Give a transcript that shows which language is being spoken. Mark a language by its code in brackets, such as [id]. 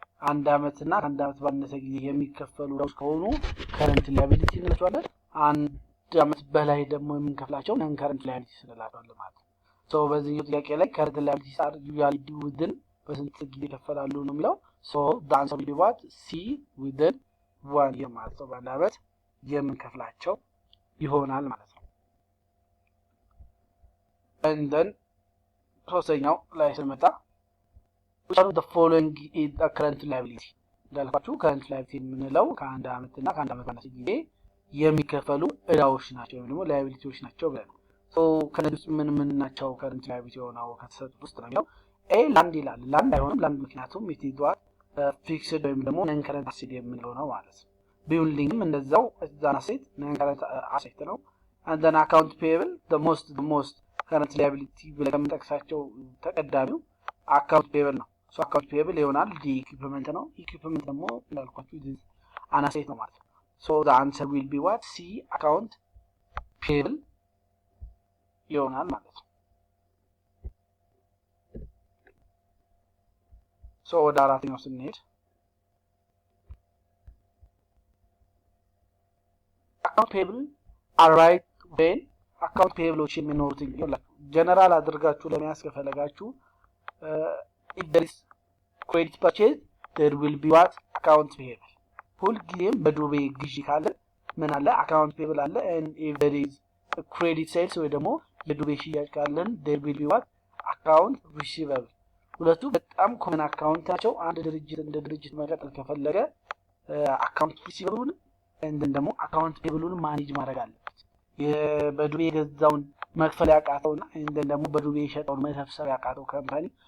[am] አንድ አመት እና አንድ አመት ባነሰ ጊዜ የሚከፈሉ ዕዳዎች ከሆኑ current liability እንላቸዋለን። አንድ አመት በላይ ደግሞ የምንከፍላቸው non [en] current liabilities እንላቸዋለን ማለት ነው። በዚህኛው ጥያቄ ላይ current liabilities are usually due within [am] በስንት ጊዜ ይከፈላሉ ነው የሚለው። [en] the answer will be what? C within 1 year [am] ማለት ነው። በአንድ አመት የምንከፍላቸው ይሆናል ማለት ነው። and then ሶስተኛው ላይ ስንመጣ [en] which are the following is a current liability? [am] እንዳልኳችሁ current liability የምንለው ከአንድ አመት እና ከአንድ አመት ባነሰ ጊዜ የሚከፈሉ ዕዳዎች ናቸው ወይም ደግሞ liabilities ናቸው ብለን ከነዚህ ውስጥ ምን ናቸው current liability ሆነው ከተሰጡት ውስጥ ነው የሚለው። ኤ ላንድ ይላል። ላንድ አይሆንም። ላንድ ምክንያቱም [en] it is what? [am] fixed ወይም ደግሞ non current asset የምንለው ነው ማለት ነው። ቢልዲንግም እንደዛው እዛን asset non current asset ነው። and then account payable [en] the most current liability [am] ብለን ከምንጠቅሳቸው ተቀዳሚው account payable ነው። account payable ይሆናል። ዲ ኢኩይፕመንት ነው። ኢኩይፕመንት ደግሞ እንዳልኳችሁ [en] this an asset [am] ነው ማለት ነው። [en] the answer will be what? [am] C account payable ይሆናል ማለት ነው። ወደ አራተኛው ስንሄድ [en] account payable are right when account payable [am] የሚኖሩት ጀነራል አድርጋችሁ ለመያዝ ከፈለጋችሁ [en] if there is credit purchase there will be what? [am] account payable። ሁልጊዜም በዱቤ ግዢ ካለ ምን አለ? account payable አለ። [en] and if there is credit sales [am] ወይ ደግሞ የዱቤ ሽያጭ ካለን [en] there will be what? [am] account receivable። ሁለቱ በጣም ኮመን አካውንት ናቸው። አንድ ድርጅት እንደ ድርጅት መቀጠል ከፈለገ አካውንት ሪሲቨብሉን እንደን ደግሞ አካውንት ፔብሉን ማኔጅ ማድረግ አለበት። በዱቤ የገዛውን መክፈል ያቃተውና እንደን ደግሞ በዱቤ የሸጠውን መሰብሰብ ያቃተው ካምፓኒ